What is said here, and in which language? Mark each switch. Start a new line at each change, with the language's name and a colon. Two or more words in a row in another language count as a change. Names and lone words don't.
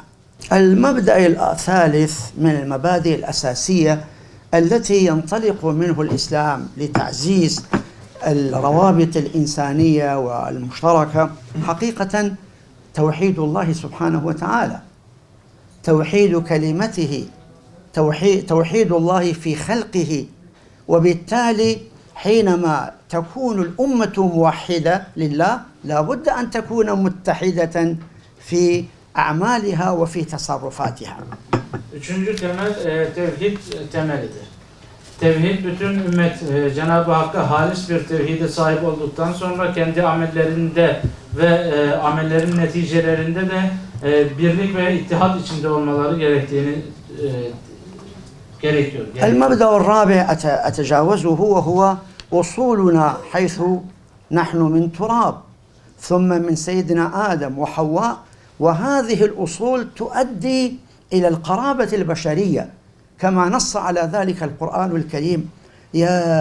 Arabic: المبدأ الثالث من المبادئ الأساسية التي ينطلق منه الإسلام لتعزيز الروابط الإنسانية والمشتركة حقيقة توحيد الله سبحانه وتعالى، توحيد كلمته، توحيد الله في خلقه. وبالتالي حينما تكون الأمة موحدة لله لا بد أن تكون متحدة في أعمالها وفي تصرفاتها.
Turkish: Üçüncü temel tevhid temelidir. Tevhid bütün ümmet Cenab-ı Hakk'a halis bir tevhide sahip olduktan sonra kendi amellerinde ve amellerin neticelerinde de birlik ve ittihat içinde olmaları gerektiğini gerekiyor.
Arabic: المبدأ الرابع أتجاوزه وهو أصولنا حيث نحن من تراب ثم من سيدنا آدم وحواء، وهذه الأصول تؤدي إلى القرابة البشرية كما نص على ذلك القرآن الكريم: يا